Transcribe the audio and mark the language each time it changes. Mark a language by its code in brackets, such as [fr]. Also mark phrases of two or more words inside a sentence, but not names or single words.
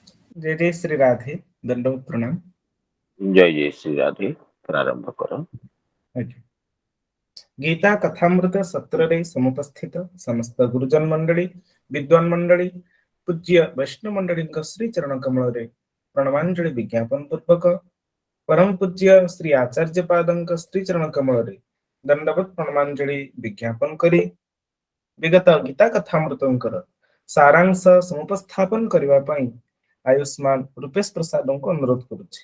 [hi] जय जय श्री राधे। दंडवत प्रणाम। जय जय श्री राधे। प्रारंभ करो। [or] ଆଜ୍ଞା। ଗୀତା କଥାମୃତ ସତ୍ରରେ ସମୁପସ୍ଥିତ ସମସ୍ତ ଗୁରୁଜନ ମଣ୍ଡଳୀ, ବିଦ୍ୱାନ ମଣ୍ଡଳୀ, ପୂଜ୍ୟ ବୈଷ୍ଣବ ମଣ୍ଡଳୀଙ୍କ ଶ୍ରୀ ଚରଣ କମଳରେ ପ୍ରଣମାଞ୍ଜଳି ବିଜ୍ଞାପନ ପୂର୍ବକ ପରମ ପୂଜ୍ୟ ଶ୍ରୀ ଆଚାର୍ଯ୍ୟ ପାଦଙ୍କ ଶ୍ରୀ ଚରଣ କମଳରେ ଦଣ୍ଡବତ ପ୍ରଣମାଞ୍ଜଳି ବିଜ୍ଞାପନ କରି ବିଗତ ଗୀତା କଥାମୃତଙ୍କର ସାରାଂଶ ସମୁପସ୍ଥାପନ କରିବା ପାଇଁ ଆୟୁଷ୍ମାନ ରୂପେଶ ପ୍ରସାଦଙ୍କୁ ଅନୁରୋଧ କରୁଛି।